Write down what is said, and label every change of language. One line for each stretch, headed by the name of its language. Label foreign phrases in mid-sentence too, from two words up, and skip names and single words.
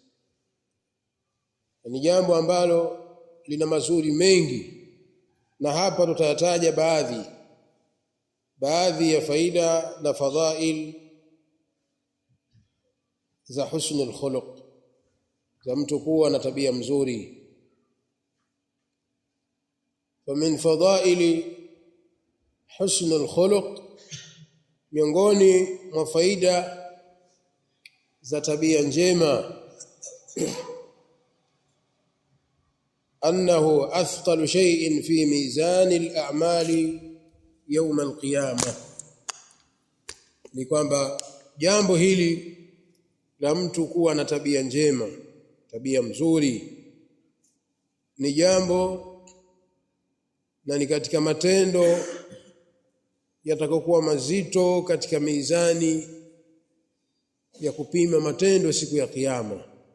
Swahili: Ni jambo ambalo lina mazuri mengi, na hapa tutayataja baadhi ya faida na fadhail za
Arabic: husnul khuluq,
Swahili: za mtu kuwa na tabia mzuri.
Arabic: ومن فضائل حسن الخلق,
Swahili: miongoni mwa faida za tabia njema,
Arabic: annahu أثقل شيء في ميزان الأعمال يوم القيامة,
Swahili: ni kwamba jambo hili la mtu kuwa na tabia njema, tabia mzuri, ni jambo na ni katika matendo yatakokuwa mazito katika mizani ya kupima matendo siku ya kiyama.